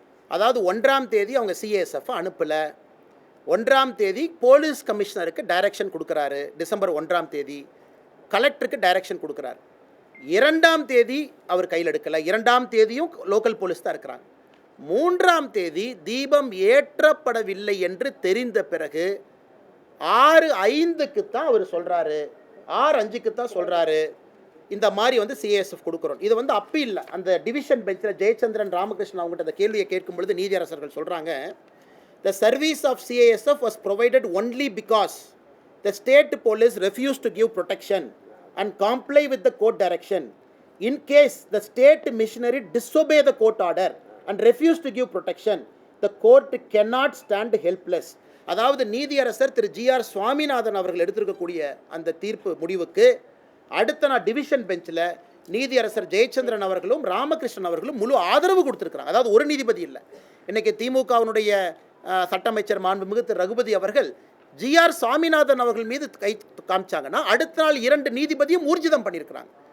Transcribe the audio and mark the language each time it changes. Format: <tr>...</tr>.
<ta>அதாவது 1ஆம் தேதி அவங்க CISF அனுப்பலை, 1ஆம் தேதி போலீஸ் கமிஷனருக்கு டைரக்ஷன் கொடுக்குறாரு, டிசம்பர் 1ஆம் தேதி கலெக்டருக்கு டைரக்ஷன் கொடுக்குறாரு, 2ஆம் தேதி அவர் கையில் எடுக்கலை, 2ஆம் தேதியும் லோக்கல் போலீஸ் தான் இருக்கிறாங்க, 3ஆம் தேதி தீபம் ஏற்றப்படவில்லை என்று தெரிந்த பிறகு 6:05க்கு தான் அவர் சொல்கிறாரு, 6:05க்கு தான் சொல்கிறாரு இந்த மாதிரி CISF கொடுக்குறோம். இது அப்பி இல்லை. அந்த டிவிஷன் பெஞ்சில் ஜெயச்சந்திரன் ராமகிருஷ்ணன் அவங்ககிட்ட அந்த கேள்வியை கேட்கும் பொழுது நீதியரசர்கள் சொல்கிறாங்க</ta> <en>the service of CISF was provided only because the state police refused to give protection and comply with the court direction. In case the state missionary disobey the court order and refuse to give protection, the court cannot stand helpless.</en> <ta>அதாவது நீதியரசர் திரு GR Swaminathan அவர்கள் எடுத்திருக்கக்கூடிய அந்த தீர்ப்பு முடிவுக்கு அடுத்த நாள் division பெஞ்சில் நீதியரசர் ஜெயச்சந்திரன் அவர்களும் ராமகிருஷ்ணன் அவர்களும் முழு ஆதரவு கொடுத்துருக்குறாங்க. அதாவது ஒரு நீதிபதி இல்லை. இன்றைக்கி திமுகவினுடைய சட்ட அமைச்சர் மாண்புமிகு திரு ரகுபதி அவர்கள் GR சுவாமிநாதன் அவர்கள் மீது கை காமிச்சாங்கன்னா அடுத்த நாள் 2 நீதிபதியும் ஊர்ஜிதம் பண்ணியிருக்கிறாங்க.</ta>